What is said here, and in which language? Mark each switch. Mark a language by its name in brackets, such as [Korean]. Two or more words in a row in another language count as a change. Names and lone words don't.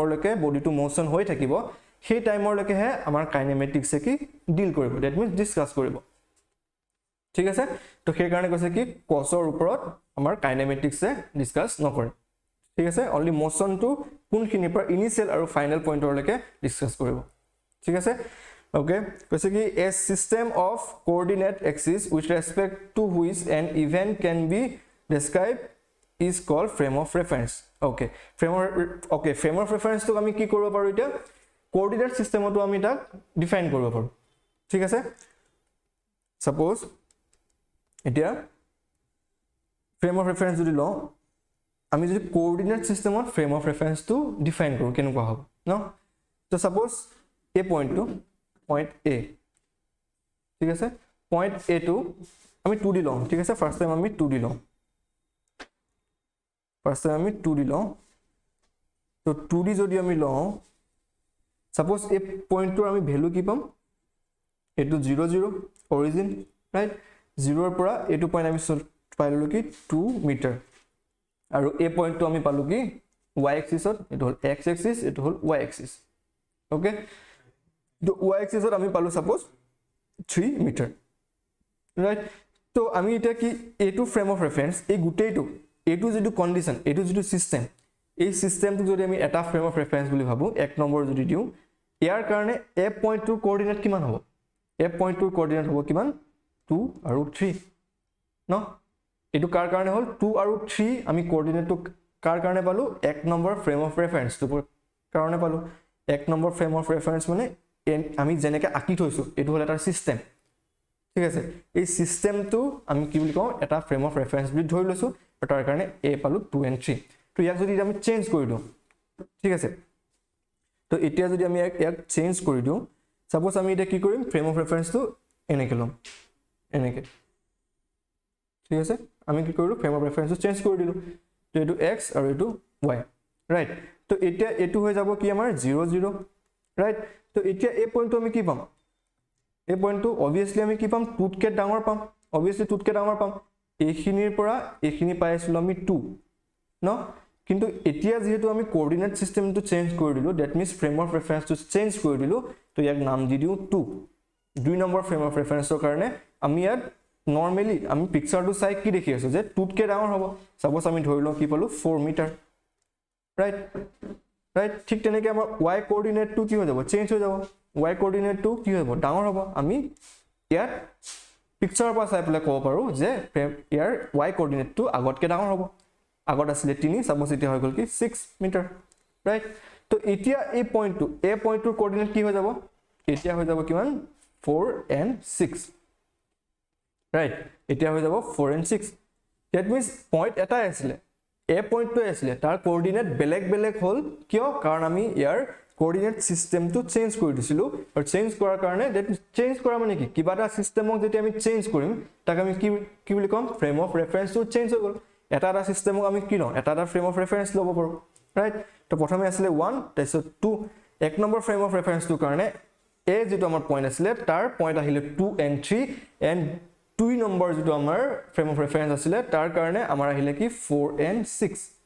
[Assamese] লৈকে বডিটো মোশন হৈ থাকিব সেই টাইমৰ লৈকে হে আমাৰ কাইনেমেটিক্সে কি ডিল কৰিব [English] that means [Assamese] ডিসকাস কৰিব ঠিক আছে তো সেই কাৰণে কৈছে কি কসৰ ওপৰত আমাৰ কাইনেমেটিক্সে ডিসকাস নকৰে ঠিক আছে অনলি মোশনটো কোনখিনিৰ পৰা ইনিশিয়াল আৰু [English] final point [Assamese] লৈকে ডিসকাস কৰিব ঠিক আছে okay কৈছে কি [English] a system of coordinate axis with respect to which an event can be described is called frame of reference okay frame of reference to আমি [Assamese] কি কৰিব পাৰো এটা [English] coordinate system [Assamese] to আমি তাক ডিফাইন কৰিব পাৰো ঠিক আছে suppose এতিয়া [English] frame of reference [Assamese] যদি লও আমি যদি [English] coordinate system of frame of reference to define [Assamese] কৰো কেনেকুৱা হ'ব ন তো [English] suppose a point to point A [Assamese] ঠিক আছে [English] point A [Assamese] to আমি 2D লও ঠিক আছে [English] first time [Assamese] আমি 2D লও তো 2D যদি আমি লও সাপোজ এই পয়েন্টৰ আমি ভ্যালু কি পাম এটো 0 0 অৰিজিন ৰাইট 0 ৰ পৰা এটো পয়েন্ট আমি পাইলো কি 2 মিটাৰ আৰু এই পয়েন্টটো আমি পালো কি [English] y axisত [Assamese] এটো হল [English] x axis [Assamese] এটো হল [English] y axis [Assamese] ওকে তো [English] y axis [Assamese] ত আমি পালো সাপোজ 3 মিটাৰ রাইট তো আমি এটা কি এটো [English] frame of reference [Assamese] এই গুটেইটো এটো যেটো কন্ডিশন এটো যেটো সিস্টেম এই সিস্টেমটো যদি আমি এটা [English] frame of reference [Assamese] বুলি ভাবো এক নম্বৰ যদি দিও ইয়াৰ কাৰণে এ পয়েন্টৰ কোঅৰ্ডিনেট কিমান হ'ব এ পয়েন্টৰ কোঅৰ্ডিনেট হ'ব কিমান 2 আৰু 3 ন এটো কাৰ কাৰণে হল 2 আৰু 3 আমি কোঅৰ্ডিনেটটো কাৰ কাৰণে পালো এক নম্বৰ [English] frame of reference [Assamese] তো কাৰণে পালো এক নম্বৰ [English] frame of reference [Assamese] মানে আমি জেনেকে আকি থৈছো এটো হল এটা সিস্টেম ঠিক আছে এই সিস্টেমটো আমি কি বুলি কওঁ এটা [English] frame of reference [Assamese] বুলি ধৰি লৈছো তাৰ কাৰণে এ পালো 2 and 3 তো ইয়াক যদি আমি চেঞ্জ কৰি দিও ঠিক আছে তো এতিয়া যদি আমি ইয়াক চেঞ্জ কৰি দিও সাপোজ আমি এটা কি কৰিম [English] frame of reference [Assamese] এনেকে লম এনেকে ঠিক আছে আমি কি কৰিলো [English] frame of reference [Assamese] চেঞ্জ কৰি দিলো তো এটো x আৰু এটো y ৰাইট তো এতিয়া এটো হৈ যাব কি আমাৰ 0 0 ৰাইট তো এতিয়া এই পয়েন্টটো আমি কি পাম এই পয়েন্টটো obviously আমি কি পাম 2 কে ডাঙৰ পাম obviously 2 কে ডাঙৰ পাম এইখিনিৰ পৰা এইখিনি পাইছিলো আমি 2 ন কিন্তু এতিয়া যেহেতু আমি কোঅৰ্ডিনেট সিস্টেমটো চেঞ্জ কৰি দিলো [English] that means frame of reference [Assamese] চেঞ্জ কৰি দিলো তো ইয়াক নাম দি দিও 2 দুই নম্বৰ [English] frame of reference [Assamese] কাৰণে আমি ইয়াত নরমালি আমি পিকচাৰটো চাই কি দেখি আছো যে 2 কে ডাঙৰ হ'ব সাপোজ আমি ধৰি লও কি পালো 4 মিটাৰ ৰাইট ঠিক তেনেকৈ আমাৰ y কোঅৰ্ডিনেটটো কি হৈ যাব চেঞ্জ হৈ যাব y কোঅৰ্ডিনেটটো কি হ'ব ডাঙৰ হ'ব আমি ইয়াত পিকচাৰৰ পৰা চাই পেলাই ক'ব পাৰো যে ইয়াৰ y কোঅৰ্ডিনেটটো আগতকে ডাঙৰ হ'ব আগত আছিল 3 সাপোজ এতিয়া হৈ গল কি 6 মিটাৰ ৰাইট তো এতিয়া এই পয়েন্টটো এ পয়েন্টৰ কোঅৰ্ডিনেট কি হৈ যাব এতিয়া হৈ যাব কিমান 4 and 6 ৰাইট এতিয়া হৈ যাব 4 and 6 [English] that means [Assamese] পয়েন্ট এটা আছিল এ পয়েন্টটো আছিল তাৰ কোঅৰ্ডিনেট বেলেগ বেলেগ হল কিয় কাৰণ আমি ইয়াৰ কোঅৰ্ডিনেট সিস্টেমটো চেঞ্জ কৰি দিছিলো আৰু চেঞ্জ কৰাৰ কাৰণে [English] that change [Assamese] কৰা মানে কি কিবা এটা সিস্টেমক যদি আমি চেঞ্জ কৰিম তাক আমি কি বুলি কম [English] frame of reference [Assamese] চেঞ্জ হৈ গল এটা সিস্টেমক আমি কি লওঁ এটা [English] frame of reference [Assamese] ল'ব পাৰো ৰাইট তো প্ৰথমে আছিল 1 তাৰপিছত 2 এক নম্বৰ [English] frame of reference [Assamese] কাৰণে এ যেটো আমাৰ পয়েন্ট আছিল তাৰ পয়েন্ট আহিলে 2 and 3 and 2 নম্বৰ যেটো আমাৰ [English] frame of reference [Assamese] আছিল তাৰ কাৰণে আমাৰ আহিলে কি 4 and 6